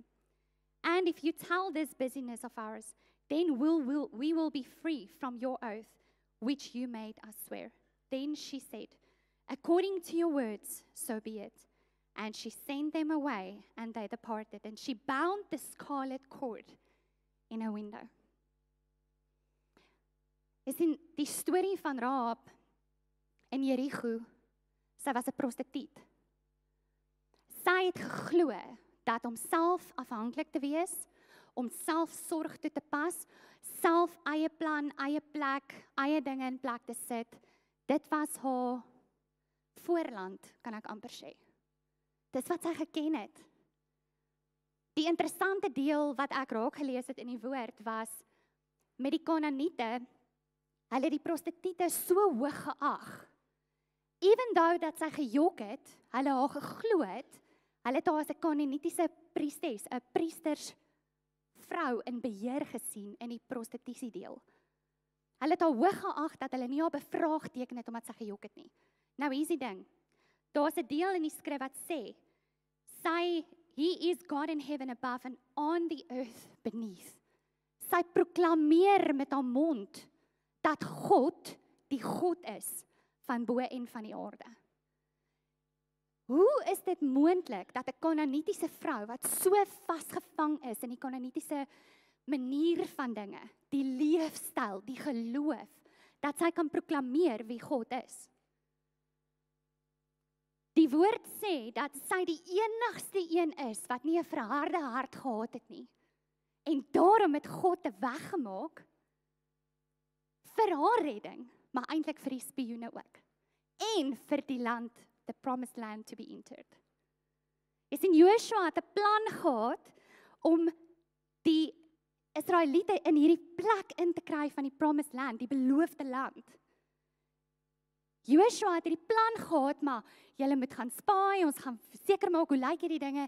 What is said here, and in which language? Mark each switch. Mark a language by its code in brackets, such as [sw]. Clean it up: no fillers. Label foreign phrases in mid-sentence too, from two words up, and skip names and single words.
[en] And if you tell this business of ours, then we will be free from your oath, which you made us swear. Then she said, according to your words, so be it. And she sent them away, and they departed. And she bound the scarlet cord in a window. [af] Is in die storie van Rahab in Jericho. Sy was 'n prostituut. Sy het geglo dat om self afhanklik te wees, om self sorg toe te pas, self eie plan, eie plek, eie dinge in plek te sit, dit was haar voorland, kan ek amper sê. Dis wat sy geken het. Die interessante deel wat ek raak gelees het in die woord was, met die Kanaaniete, hulle die prostituie so hoog geag, [en] even though [af] dat sy gejok het, hulle haar geglo het, hulle het haar as 'n Kanaanitiese priesters, 'n priestersvrou in beheer gesien in die prostitusie deel. Hulle het haar hoog geag dat hulle nie haar bevraagteken het omdat sy gejok het nie. Nou hier is die ding, daar's 'n deel in die skrif wat sê, [en] he is God in heaven above and on the earth beneath. [af] Sy proklameer met haar mond dat God die God is van bo en van die aarde. Hoe is dit moontlik dat 'n Kanaanitiese vrou wat so vasgevang is in die Kanaanitiese manier van dinge, die leefstyl, die geloof, dat sy kan proklameer wie God is? Die woord sê dat sy die enigste een is wat nie 'n verharde hart gehad het nie. En daarom het God 'n weg gemaak vir haar redding, maar eintlik vir die spioene ook. En vir die land, [en] the promised land to be entered. [af] Jy sien, Joshua het 'n plan gehad om die Israeliete in hierdie plek in te kry van die [en] promised land, [af] die beloofde land. Joshua het hierdie plan gehad, maar julle moet gaan spaai, ons gaan seker maak hoe lyk hierdie dinge.